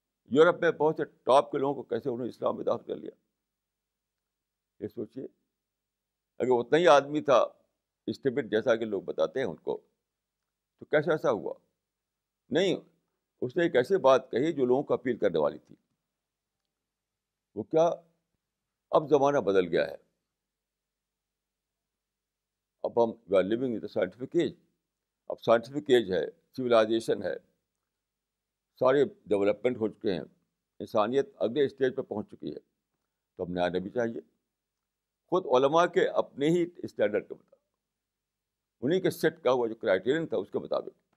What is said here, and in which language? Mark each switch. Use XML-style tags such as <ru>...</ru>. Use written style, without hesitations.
<ur>Europe میں بہت سے ٹاپ کے لوگوں کو کیسے انہوں نے اسلام میں داخل کر لیا. یہ سوچیے، اگر اتنا ہی آدمی تھا اسٹیبٹ جیسا کہ لوگ بتاتے ہیں ان کو، تو کیسے ایسا ہوا؟ نہیں، اس نے ایک ایسی بات کہی جو لوگوں کو اپیل کرنے والی تھی. وہ کیا؟ اب زمانہ بدل گیا ہے. اب ہم</ur> <en>We are living in the scientific age.</en> <ur>اب سائنٹیفک ایج ہے، سویلائزیشن ہے، سارے ڈیولپمنٹ ہو چکے ہیں، انسانیت اگلے اسٹیج پہ پہنچ چکی ہے. تو ہم نیا نبی چاہیے. خود علماء کے اپنے ہی اسٹینڈرڈ کے مطابق, انہیں کے سیٹ کا ہوا جو کرائیٹیرین تھا اس کے مطابق.</ur>